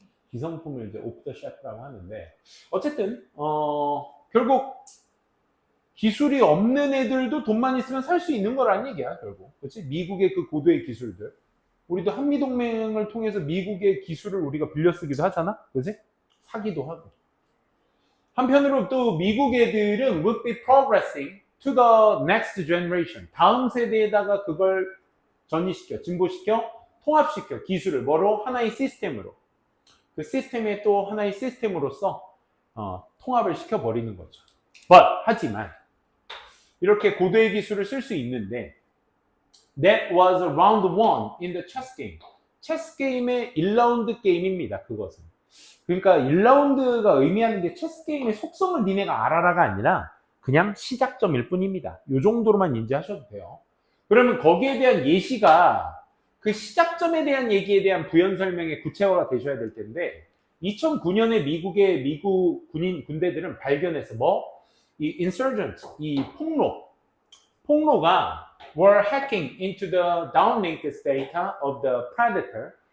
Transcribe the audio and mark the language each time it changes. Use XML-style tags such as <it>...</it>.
<ko>기성품을 이제 오프 더 셰프라고 하는데 어쨌든 결국 기술이 없는 애들도 돈만 있으면 살 수 있는 거라는 얘기야. 결국 그렇지? 미국의 그 고도의 기술들, 우리도 한미동맹을 통해서 미국의 기술을 우리가 빌려 쓰기도 하잖아. 그렇지? 사기도 하고. 한편으로 또 미국 애들은</ko> <en>would be progressing to the next generation.</en> <ko>다음 세대에다가 그걸 전이시켜, 진보시켜, 통합시켜. 기술을 뭐로? 하나의 시스템으로. 그 시스템의 또 하나의 시스템으로서 통합을 시켜버리는 거죠. 하지만 이렇게 고도의 기술을 쓸 수 있는데</ko> <en>That was round one in the chess game.</en> <ko>체스 게임의 1라운드 게임입니다. 그것은. 그러니까 1라운드가 의미하는 게 체스 게임의 속성을 니네가 알아라가 아니라 그냥 시작점일 뿐입니다. 이 정도로만 인지하셔도 돼요. 그러면 거기에 대한 예시가 그 시작점에 대한 얘기에 대한 부연 설명의 구체화가 되셔야 될 텐데 2009년에 미국의 미국 군대들은 발견해서 이 insurgents, 이 폭로가</ko> <en>were hacking into the downlink data of the predator.</en>